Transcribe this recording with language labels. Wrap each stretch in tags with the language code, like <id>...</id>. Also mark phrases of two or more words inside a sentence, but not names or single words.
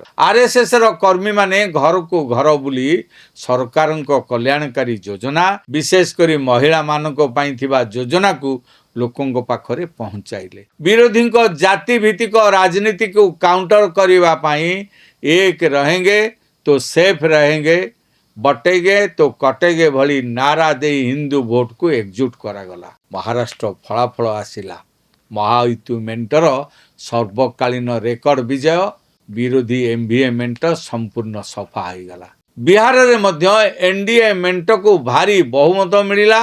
<or>ଆର୍ଏସ୍ଏସ୍ର କର୍ମୀମାନେ ଘରକୁ ଘର ବୁଲି ସରକାରଙ୍କ କଲ୍ୟାଣକାରୀ ଯୋଜନା, ବିଶେଷ କରି ମହିଳାମାନଙ୍କ ପାଇଁ ଥିବା ଯୋଜନାକୁ ଲୋକଙ୍କ ପାଖରେ ପହଞ୍ଚାଇଲେ। ବିରୋଧୀଙ୍କ ଜାତିଭିତ୍ତିକ ରାଜନୀତିକୁ କାଉଣ୍ଟର କରିବା ପାଇଁ ଏକ</or> <hi>रहेंगे तो सेफ रहेंगे, बटेगे तो कटेगे</hi> <or>भଳି ନାରା ଦେଇ ହିନ୍ଦୁ ଭୋଟକୁ ଏକଜୁଟ କରାଗଲା। ମହାରାଷ୍ଟ୍ର ଫଳାଫଳ ଆସିଲା। ମହାୟୁତି ମେଣ୍ଟର ସର୍ବକାଳୀନ ରେକର୍ଡ ବିଜୟ, ବିରୋଧୀ ଏମ୍ଭିଏ ମେଣ୍ଟ ସମ୍ପୂର୍ଣ୍ଣ ସଫା ହୋଇଗଲା। ବିହାରରେ ମଧ୍ୟ ଏନ୍ଡିଏ ମେଣ୍ଟକୁ ଭାରି ବହୁମତ ମିଳିଲା।</or>